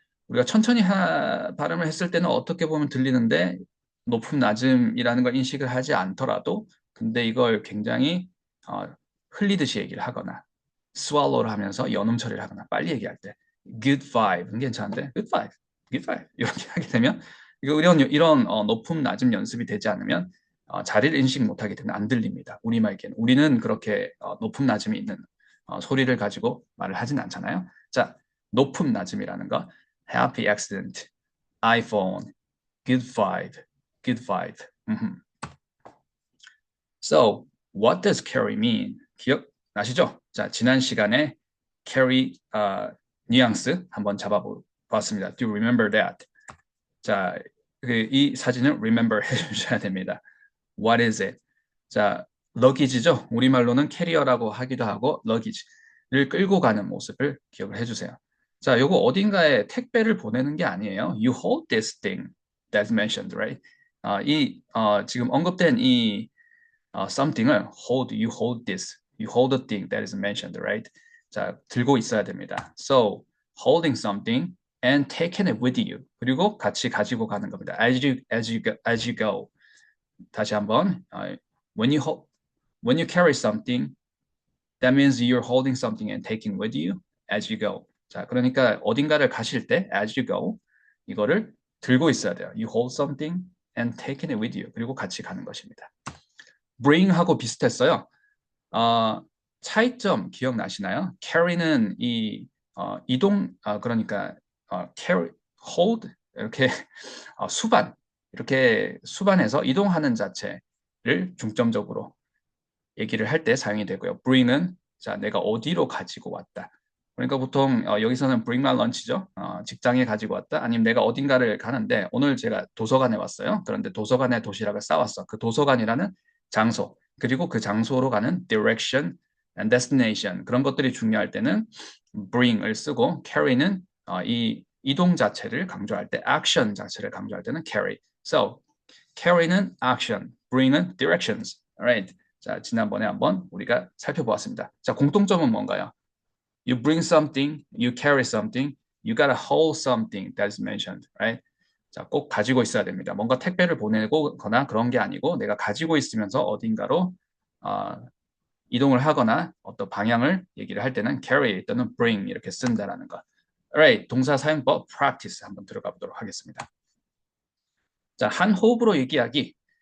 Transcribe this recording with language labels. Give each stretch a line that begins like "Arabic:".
Korean: 우리가 천천히 발음을 했을 때는 어떻게 보면 들리는데 높음 낮음이라는 걸 인식을 하지 않더라도 근데 이걸 굉장히 어, 흘리듯이 얘기를 하거나 swallow를 하면서 연음 처리를 하거나 빨리 얘기할 때 good vibe는 괜찮은데 good vibe, good vibe 이렇게 하게 되면 이런 높음 낮음 연습이 되지 않으면 자리를 인식 못하게 되면 안 들립니다. 우리말께는 우리는 그렇게 높음 낮음이 있는 소리를 가지고 말을 하진 않잖아요. 자, 높음 낮음이라는 거
English: happy accident, iPhone, good vibe, good vibe. So, what does carry mean?
Korean: 기억나시죠? 자, 지난 시간에 carry 뉘앙스 한번 잡아봤습니다.
English: Do you remember that?
Korean: 자, 이 사진을 remember 해주셔야 됩니다.
English: What is it? 자, luggage죠.
Korean: 우리말로는 캐리어라고 하기도 하고 luggage를 끌고 가는 모습을 기억을 해주세요. 자, 요거 어딘가에 택배를 보내는 게 아니에요.
English: You hold this thing that's mentioned, right?
Korean: 지금 언급된 이 something을
English: you hold this, you hold the thing that is mentioned, right?
Korean: 자, 들고 있어야 됩니다.
English: So, holding something and taking it with you.
Korean: 그리고 같이 가지고 가는 겁니다.
English: As you go.
Korean: 다시 한번,
English: when you carry something, that means you're holding something and taking with you as you go.
Korean: 자, 그러니까 어딘가를 가실 때
English: as you go
Korean: 이거를 들고 있어야 돼요.
English: You hold something and taking it with you.
Korean: 그리고 같이 가는 것입니다. bring하고 비슷했어요. 어, 차이점 기억나시나요? carry는 이동 그러니까 carry, hold 이렇게 수반 이렇게 수반해서 이동하는 자체를 중점적으로 얘기를 할 때 사용이 되고요. bring은 자 내가 어디로 가지고 왔다. 그러니까 보통 여기서는
English: bring my lunch
Korean: 죠. 직장에 가지고 왔다. 아니면 내가 어딘가를 가는데 오늘 제가 도서관에 왔어요. 그런데 도서관에 도시락을 싸왔어. 그 도서관이라는 장소 그리고 그 장소로 가는
English: direction and destination
Korean: 그런 것들이 중요할 때는 bring을 쓰고 carry는 이 이동 자체를 강조할 때 action 자체를 강조할 때는 carry.
English: So carry는 action, bring은 directions. Alright.
Korean: 자, 지난번에 한번 우리가 살펴보았습니다. 자, 공통점은 뭔가요?
English: You bring something, you carry something, you gotta hold something that is mentioned, right?
Korean: 자, 꼭 가지고 있어야 됩니다. 뭔가 택배를 보내거나 그런 게 아니고 내가 가지고 있으면서 어딘가로 어, 이동을 하거나 어떤 방향을 얘기를 할 때는 carry 또는 bring 이렇게 쓴다라는 거. Alright, 동사 사용법 practice 한번 들어가 보도록 하겠습니다. 자, 한 호흡으로 얘기하기.